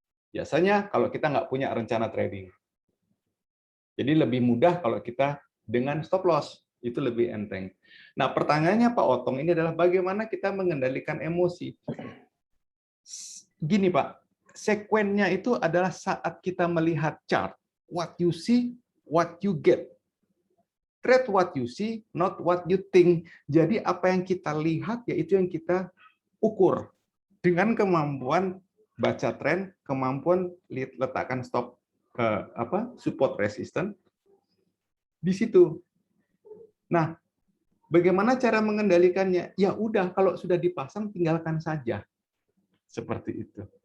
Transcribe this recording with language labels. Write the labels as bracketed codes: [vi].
[id] Biasanya kalau kita nggak punya rencana trading. Jadi lebih mudah kalau kita dengan stop loss, itu lebih enteng. Nah, pertanyaannya Pak Otong ini adalah bagaimana kita mengendalikan emosi. Gini Pak, sekuennya itu adalah saat kita melihat chart, [en] what you see, what you get. Trade what you see, not what you think. [id] Jadi apa yang kita lihat, yaitu yang kita ukur. Dengan kemampuan baca tren, kemampuan letakkan stop support resistance di situ. Nah, bagaimana cara mengendalikannya? Ya udah, kalau sudah dipasang tinggalkan saja. Seperti itu.